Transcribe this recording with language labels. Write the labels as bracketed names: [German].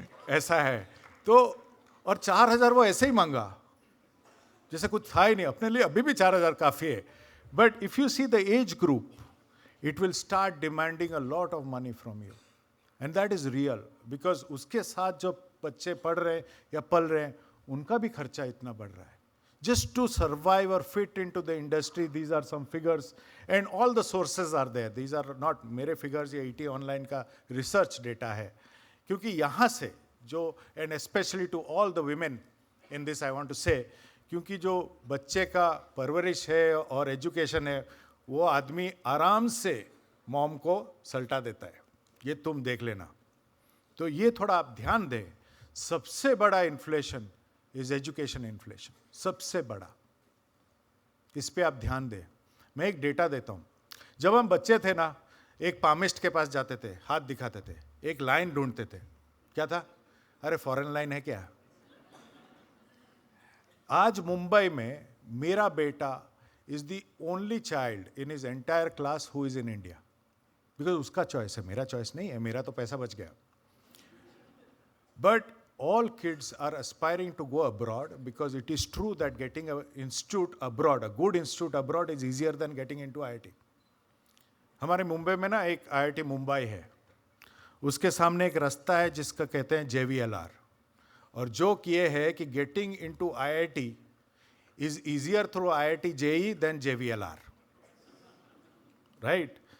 [Hindi] ऐसा है तो, और 4,000 वो ऐसे ही मांगा जैसे कुछ था ही नहीं। अपने लिए अभी भी 4,000 काफ़ी है, [English] but if you see the age group, it will start demanding a lot of money from you, and that is real, because [Hindi] उसके साथ जो बच्चे पढ़ रहे हैं या पल रहे हैं, उनका भी खर्चा इतना बढ़ रहा है। [English] Just to survive or fit into the industry, these are some figures, and all the sources are there. These are not मेरे figures, ये ET Online का research data है। [Hindi] क्योंकि यहाँ से जो, [English] and especially to all the women in this I want to say, [Hindi] क्योंकि जो बच्चे का परवरिश है और एजुकेशन है, वो आदमी आराम से मॉम को सल्टा देता है, ये तुम देख लेना। तो ये थोड़ा आप ध्यान दें। सबसे बड़ा इन्फ्लेशन इज एजुकेशन इन्फ्लेशन, सबसे बड़ा, इस पे आप ध्यान दें। मैं एक डेटा देता हूँ। जब हम बच्चे थे ना, एक पामिस्ट के पास जाते थे, हाथ दिखाते थे, एक लाइन ढूंढते थे, क्या था? अरे फॉरेन लाइन है क्या? आज मुंबई में मेरा बेटा [English] is the only child in his entire class who is in India, because [Hindi] उसका चॉइस है, मेरा चॉइस नहीं है, मेरा तो पैसा बच गया। [English] But all kids are aspiring to go abroad, because it is true that getting an institute abroad, a good institute abroad, is easier than getting into IIT. [Hindi] हमारे मुंबई में ना एक IIT मुंबई है, उसके सामने एक रास्ता है जिसका कहते हैं JVLR, और जो किए है कि [English] getting into IIT is easier through IIT JEE than JVLR, right?